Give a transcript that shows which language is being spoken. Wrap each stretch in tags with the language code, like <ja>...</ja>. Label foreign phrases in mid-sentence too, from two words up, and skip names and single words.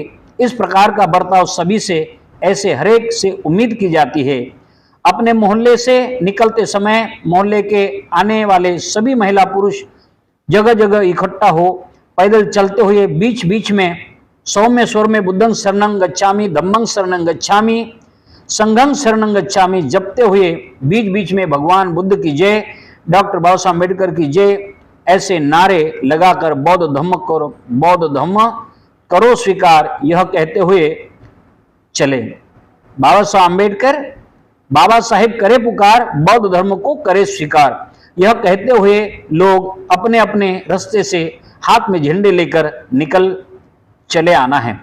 <hi>इस प्रकार का बर्ताव सभी से ऐसे हरेक से उम्मीद की जाती है। अपने मोहल्ले से निकलते समय मोहल्ले के आने वाले सभी महिला पुरुष जगह जगह इकट्ठा हो पैदल चलते हुए बीच बीच में सौम्य स्वर में</hi> <pi>बुद्धं शरणं गच्छामि, धम्मं शरणं गच्छामि, संघं शरणं गच्छामि</pi> <hi>जपते हुए बीच बीच में भगवान बुद्ध की जय, डॉक्टर बाबा साहब अम्बेडकर की जय ऐसे नारे लगाकर बौद्ध धम्म करो स्वीकार यह कहते हुए चले। बाबा साहब अम्बेडकर बाबा साहेब करे पुकार, बौद्ध धर्म को करे स्वीकार यह कहते हुए लोग अपने अपने रास्ते से हाथ में झंडे लेकर निकल चले आना है।</hi>